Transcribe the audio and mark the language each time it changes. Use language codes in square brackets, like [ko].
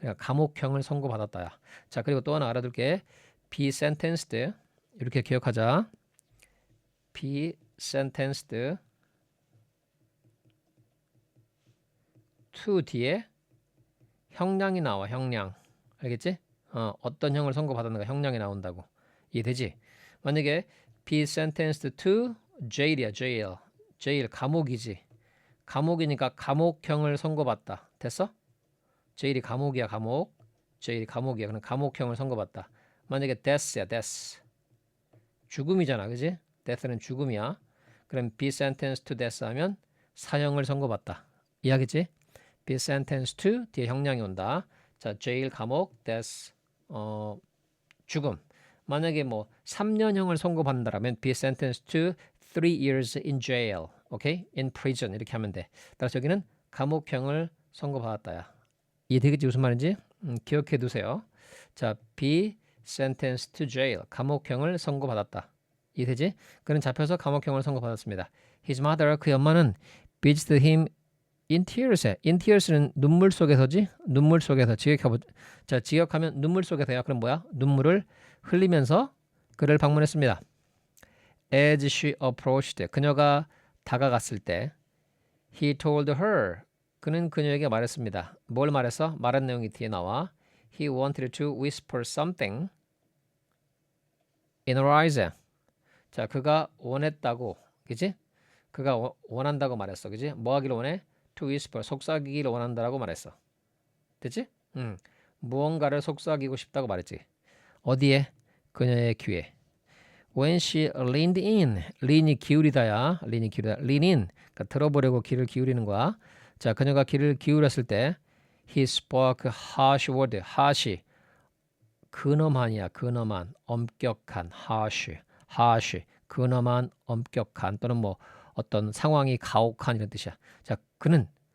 [ko] 그러니까 감옥형을 선고받았다야. 자, 그리고 또 하나 알아둘게. be sentenced 이렇게 기억하자. [en] be sentenced to [ko] 뒤에 형량이 나와. 형량. 알겠지? 어떤 형을 선고받았는가 형량이 나온다고. 이해되지? 만약에 [en] be sentenced to jail [ko] 이야. jail 감옥이지. 감옥이니까 감옥형을 선고받다. 됐어? jail이 감옥이야. jail이 감옥이야. 그럼 감옥형을 선고받다. 만약에 death야. death. 죽음이잖아. 그지? death는 죽음이야. 그럼 [en] be sentenced to death [ko] 하면 사형을 선고받다. 이해하겠지? [en] be sentenced to [ko] 뒤에 형량이 온다. 자, jail 감옥, death 죽음. 만약에 뭐 3년형을 선고받는다라면 [en] be sentenced to 3 years in jail. [ko] 오케이? [en] in prison [ko] 이렇게 하면 돼. 따라서 여기는 감옥형을 선고받았다야. 이해되겠지 무슨 말인지? 기억해 두세요. 자, [en] be sentenced to jail. [ko] 감옥형을 선고받았다. 이해되지? 그는 잡혀서 감옥형을 선고받았습니다. [en] His mother, [ko] 그의 엄마는 [en] visited him in tears. [ko] in tears는 눈물 속에서지? 눈물 속에서. 자, 직역하면 눈물 속에서야. 그럼 뭐야? 눈물을 흘리면서 그를 방문했습니다. [en] As she approached, [ko] 그녀가 다가갔을 때 [en] he told her, [ko] 그는 그녀에게 말했습니다. 뭘 말했어? 말한 내용이 뒤에 나와. [en] He wanted to whisper something in her eyes. [ko] 자, 그가 원했다고, 그지? 그가 원한다고 말했어, 그지? 뭐 하기를 원해? [en] To whisper, [ko] 속삭이기를 원한다라고 말했어. 됐지? 무언가를 속삭이고 싶다고 말했지. 어디에? 그녀의 귀에. [en] When she leaned in, lean이 [ko] 기울이다야. lean이 기울이다. lean in, 그러니까 들어보려고 귀를 기울이는 거야. 자, 그녀가 귀를 기울였을 때 [en] he spoke harsh word, [ko] harsh. 근엄한이야. 근엄한, 엄격한, harsh. 근엄한, 엄격한 또는 뭐 어떤 상황이 가혹한 이런 뜻이야. 자, 그는